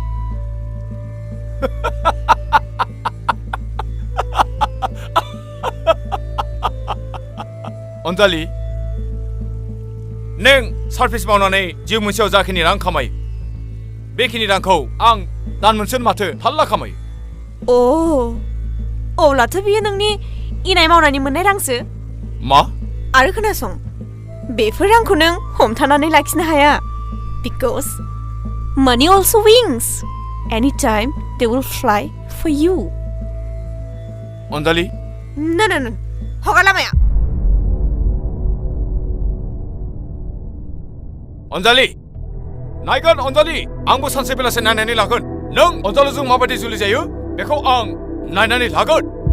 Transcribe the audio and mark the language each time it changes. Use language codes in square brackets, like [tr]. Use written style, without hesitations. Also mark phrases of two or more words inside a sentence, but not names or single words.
[brx] अनजालि नों सार्भिस मावनानै जिउ मोनसेयाव जाखिनि रां खामायो बेखिनि रांखौ आं दान मोनसेयावनो माथो थाल्ला खामायो अब्लाथ' बियो नोंनि इनाय मावनानै मोननाय रांसो मा आरो खोनासं बेफोर रांखौ नों हमथानानै लाखिनो हाया [en] because money also wings anytime they will fly for you [brx] अनजालि no हगा लामाया अनजालि नायगोन अनजालि आंबो सानसे बेलासे नायनानै लागोन नों अनजालुजों माबायदि जुलि जायो बेखौ आं नायनानै लागोन